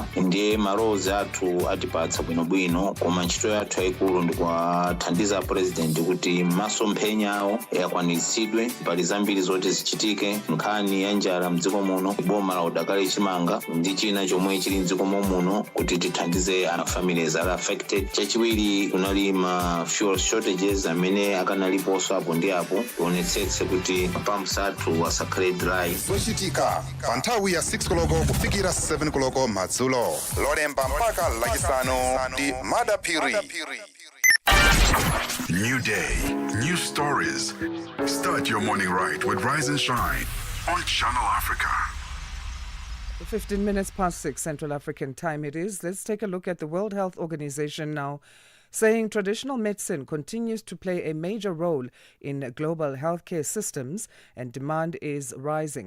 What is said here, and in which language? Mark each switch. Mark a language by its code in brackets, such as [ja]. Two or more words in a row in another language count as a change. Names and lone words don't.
[ny] Ndiye malowozi athu atipatsa bwinobwino, koma ntchito yathu yayikulu ndi kuwathandiza president kuti masomphenya awo akwaniritsidwe. Pali zambiri zoti zichitike, nkhani ya njala mdziko muno, boma la udakali chimanga ndi china chomwe chili mdziko muno kuti tithandize ana [en] families are affected. [ny] Chachiwiri kunali ma [en] fuel shortages [ny] amene akanaliponso apo ndi apo, tionetsetse kuti pumps athu asakhale dry. Zochitika pa nthawi ya 6 koloko kufikira 7 koloko madzulo. Lolemba mpaka lachisanu ndi Madapiri. [en] New day, new stories. Start your morning right with Rise and Shine on Channel Africa. 15 minutes past 6 Central African time it is. Let's take a look at the World Health Organization now, saying traditional medicine continues to play a major role in global healthcare systems and demand is rising.